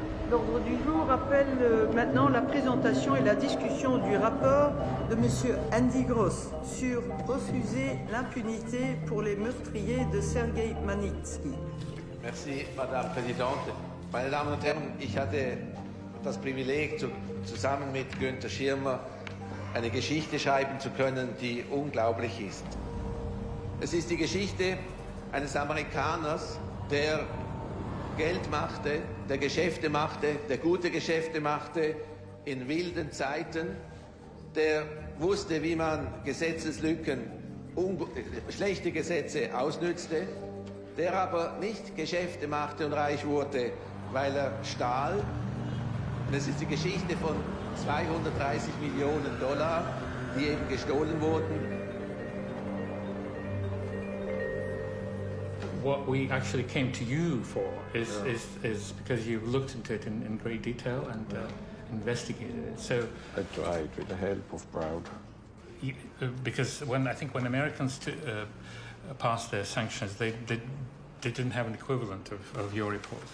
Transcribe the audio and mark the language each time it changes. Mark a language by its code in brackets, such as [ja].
[fr] L'ordre du jour appelle maintenant la présentation et la discussion du rapport de M. Andy Gross sur refuser l'impunité pour les meurtriers de Sergei Magnitsky. [de] Merci, Madame Präsidentin. Meine Damen und Herren, ich hatte das Privileg, zusammen mit Günther Schirmer eine Geschichte schreiben zu können, die unglaublich ist. Es ist die Geschichte eines Amerikaners, der Geld machte, der Geschäfte machte, der gute Geschäfte machte in wilden Zeiten, der wusste, wie man Gesetzeslücken, schlechte Gesetze ausnützte, der aber nicht Geschäfte machte und reich wurde, weil er stahl. Und es ist die Geschichte von 230 Millionen $, die eben gestohlen wurden. [en] What we actually came to you for is because you looked into it in great detail and investigated it. So I tried with the help of Browder. Because when Americans passed their sanctions, they didn't have an equivalent of your reports.